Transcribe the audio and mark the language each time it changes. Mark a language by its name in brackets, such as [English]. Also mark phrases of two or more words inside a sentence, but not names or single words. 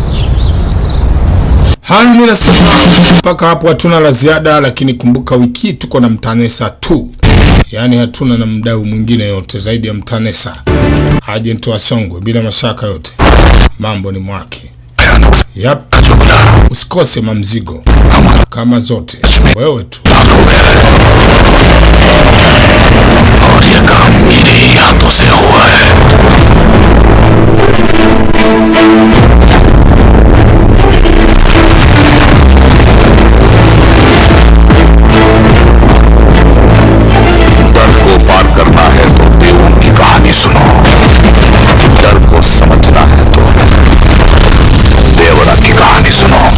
[Swahili] Mimi nasema mpaka hapo hatuna la ziada, lakini kumbuka wiki tuko na Mtanesa tu. Yaani hatuna na mdau mwingine yote zaidi ya Mtanesa. Agent wa Songwe bila mashaka yote. Mambo ni mwake. Yap. Usikose mamzigo kama zote. Wewe tu. [Hindi] और ये काम मेरी हाथों से हुआ है। डर को पार करना है तो देवों की कहानी सुनो, डर को समझना है तो देवरा की कहानी सुनो।